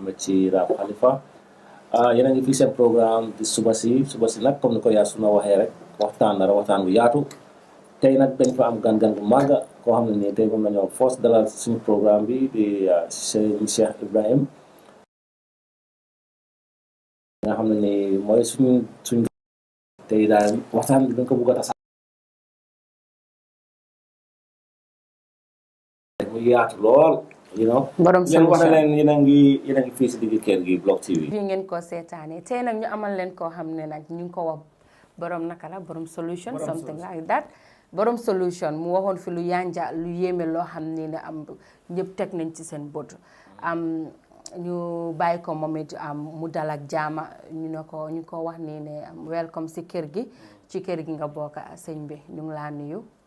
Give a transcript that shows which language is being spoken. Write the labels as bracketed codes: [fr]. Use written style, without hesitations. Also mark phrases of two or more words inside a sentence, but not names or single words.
[wo] ne ci Rap Khalifa yéen a ngi fii seen programme di suba si nag comme ni ko yaa Suna waxee rek waxtaan bu yaatu tey nag dañ fa am gan bu màgg koo xam ne nii tey moom la ñoo force dalal suñu programme bi di Serigne Cheikh Ibrahim nga xam ne ni mooy suñ tey daal waxtaan bi dañ ko bëgg a tas mu yaatu lool borom solution yéen a ngi fii si digg kër gi Blog TV fii ngeen ko seetaanee tey nag ñu amal leen koo xam ne nag ñu ngi ko wax borom naka la borom solution [en] something like that [wo] borom solution mu waxoon fi lu yanja lu yéeme loo xam ne am ñëpp teg nañ ci seen bët ñu bàyyi ko moom it mu dal ak jaama ñu ko wax nii ne welcome si kër gi ci kër gi nga bokk sëñ bi ñu ngi laa nuyu.